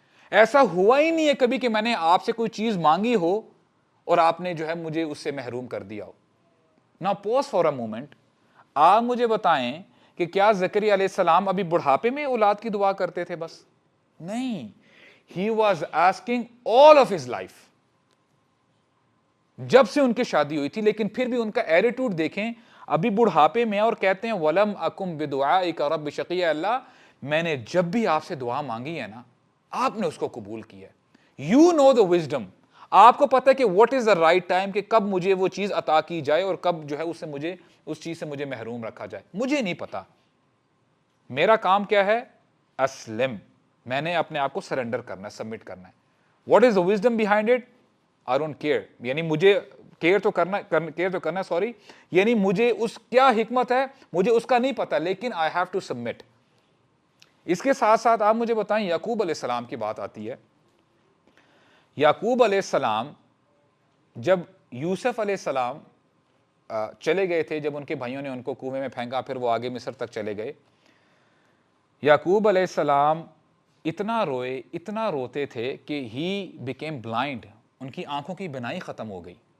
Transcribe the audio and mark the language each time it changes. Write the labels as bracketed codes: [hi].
[ur] ایسا ہوا ہی نہیں ہے کبھی کہ میں نے آپ سے کوئی چیز مانگی ہو اور آپ نے جو ہے مجھے اس سے محروم کر دیا ہو. [en] Now pause for a moment. [ur] آپ مجھے بتائیں کہ کیا زکریا علیہ السلام ابھی بڑھاپے میں اولاد کی دعا کرتے تھے بس؟ نہیں. [en] He was asking all of his life. [ur] جب سے ان کی شادی ہوئی تھی، لیکن پھر بھی ان کا ایٹیٹیوڈ دیکھیں، ابھی بڑھاپے میں اور کہتے ہیں [ar] وَلَمْ أَكُمْ بِدُعَائِكَ رَبِّ شَقِيًّا، [ur] اللہ میں نے جب بھی آپ سے دعا مانگی ہے نا، آپ نے اس کو قبول کیا ہے. [en] You know the wisdom. [ur] آپ کو پتہ ہے کہ [en] what is the right time، [ur] کہ کب مجھے وہ چیز عطا کی جائے اور کب جو ہے اس چیز سے مجھے محروم رکھا جائے. مجھے نہیں پتا. میرا کام کیا ہے؟ اسلم. میں نے اپنے آپ کو سرنڈر کرنا ہے، سبمٹ کرنا ہے. [en] What is the wisdom behind it؟ I don't care. [ur] یعنی مجھے کیئر تو کرنا سوری، یعنی مجھے اس کیا حکمت ہے مجھے اس کا نہیں پتا، لیکن [en] I have to submit. [ur] اس کے ساتھ ساتھ آپ مجھے بتائیں، یعقوب علیہ السلام کی بات آتی ہے. یعقوب علیہ السلام جب یوسف علیہ السلام چلے گئے تھے، جب ان کے بھائیوں نے ان کو کنویں میں پھینکا، پھر وہ آگے مصر تک چلے گئے، یعقوب علیہ السلام اتنا روئے، اتنا روتے تھے کہ [en] he became blind, [ur] ان کی آنکھوں کی بینائی ختم ہو گئی.